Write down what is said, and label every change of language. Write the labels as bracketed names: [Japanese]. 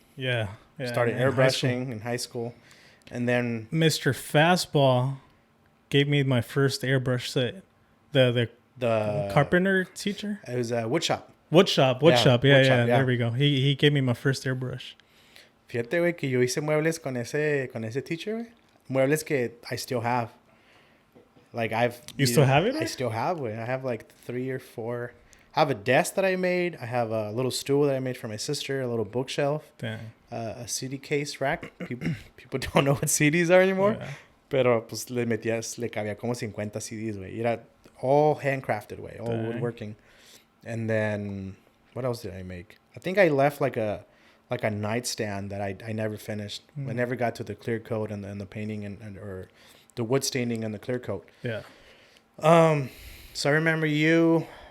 [English] Yeah. Started airbrushing in high school, and then Mr. Fastball gave me my first airbrush set. The carpenter teacher. It was a wood shop. Wood shop. Yeah. There we go. He gave me my first airbrush. [Spanish] Fíjate, güey, que yo hice muebles con ese teacher, güey. Muebles que [English] I still have. Like You still have it? I still have, güey. I have like 3 or 4. I have a desk that I made. I have a little stool that I made for my sister. A little bookshelf. Dang. A CD case rack. People don't know what CDs are anymore. Yeah. [Spanish] Pero pues le cabía como 50 CDs, güey. Era [English] all handcrafted, güey. All woodworking. And then what else did I make? I think I left like a nightstand that I never finished. I never got to the clear coat and the painting and or the wood staining and the clear coat. Yeah. So I remember you.